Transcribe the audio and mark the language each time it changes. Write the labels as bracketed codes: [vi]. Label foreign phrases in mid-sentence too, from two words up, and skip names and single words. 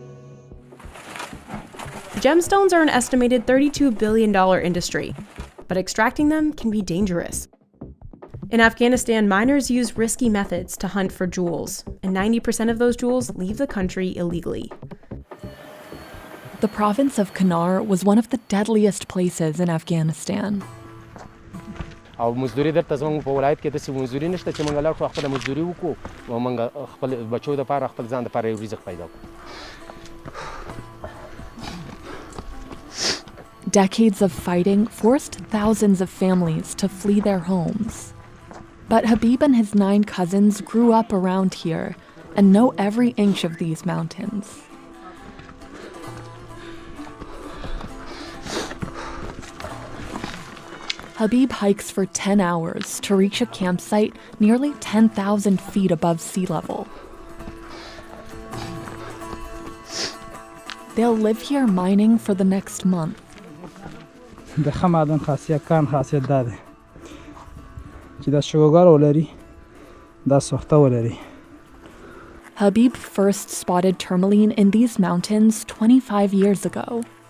[en] Gemstones are an estimated $32 billion industry, but extracting them can be dangerous. In Afghanistan, miners use risky methods to hunt for jewels, and 90% of those jewels leave the country illegally. The province of Kunar was one of the deadliest places in Afghanistan. [ps] او مزدوري درته زموږ په ولایت کې داسې مزدوري نشته چې موږ لاړ شو خپله مزدوري وکړو او موږ خپل بچو دپاره خپل ځان دپاره یو رزق پیدا کړو. [en] Decades of fighting forced thousands of families to flee their homes. But Habib and his 9 cousins grew up around here and know every inch of these mountains. Habib hikes for 10 hours to reach a campsite nearly 10,000 feet above sea level. They'll live here mining for the next month. [ps] د ښه معدن خاصیت کان خاصیت دا دی چې دا شوګر ولري دا سوخته ولري. [en] Habib first spotted tourmaline in these mountains 25 years ago.